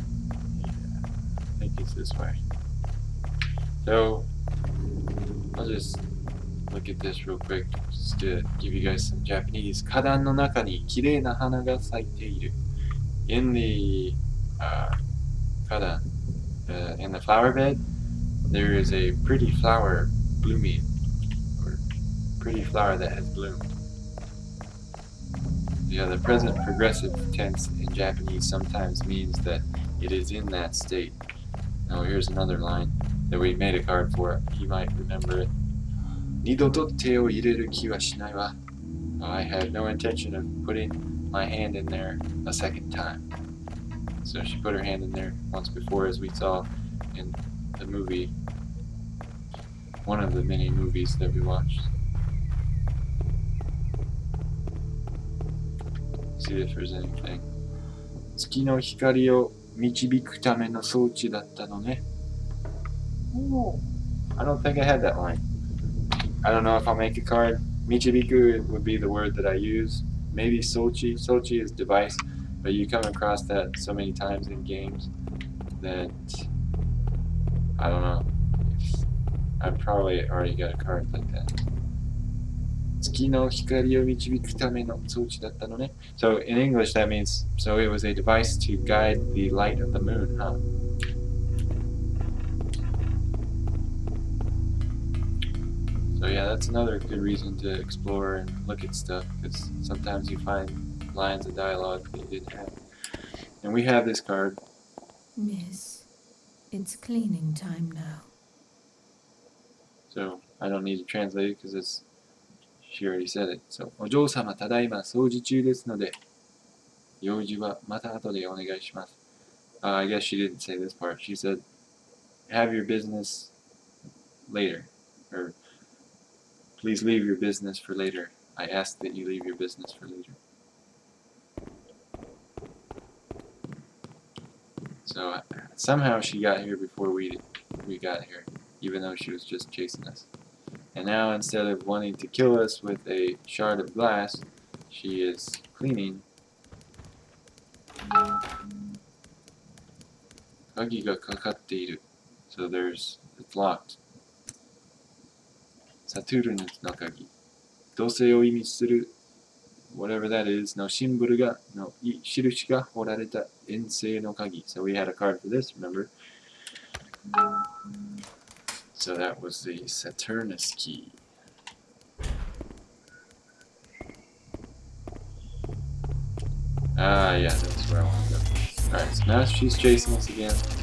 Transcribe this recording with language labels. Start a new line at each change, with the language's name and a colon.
English: I think it's this way. So, I'll just look at this real quick just to give you guys some Japanese.
Japanese: 花壇の中に綺麗な花が咲いている。
English: In the 花壇, in the flower bed, there is a pretty flower blooming, or pretty flower that has bloomed. Yeah, the present progressive tense in Japanese sometimes means that it is in that state. Now here's another line that we made a card for. You might remember it.
Japanese: 二度と手を入れる気はしないわ.
English: I have no intention of putting my hand in there a second time. So she put her hand in there once before, as we saw in the movie, one of the many movies that we watched. See if there's anything.
Japanese: 月の光を導くための装置だったのね.
English: Oh, I don't think I had that line. I don't know if I'll make a card. Michibiku would be the word that I use. Maybe Sochi. Sochi is device, but you come across that so many times in games that I don't know. I've probably already got a card like that.
Japanese: 月の光を導くための装置だったのね.
English: So in English that means, so it was a device to guide the light of the moon, huh? So yeah, that's another good reason to explore and look at stuff, because sometimes you find lines of dialogue that you didn't have. And we have this card. Miss, it's cleaning time now. So I don't need to translate it because she already said it.
Japanese: So お嬢様ただいま掃除中ですので、用事はまた後でお願いします。
English: I guess she didn't say this part. She said, have your business later. Or please leave your business for later. I ask that you leave your business for later. So somehow she got here before we got here, even though she was just chasing us. And now instead of wanting to kill us with a shard of glass, she is cleaning.
Japanese: 鍵がかかっている.
English: So it's locked.
Japanese: サトゥルヌスの鍵。同性を意味する
English: whatever that is
Japanese: のシンボルがの印が彫られた円星の鍵.
English: So we had a card for this, remember? So that was the Saturnus key. Ah, yeah, that's where I want to go. Alright, so now she's chasing us again.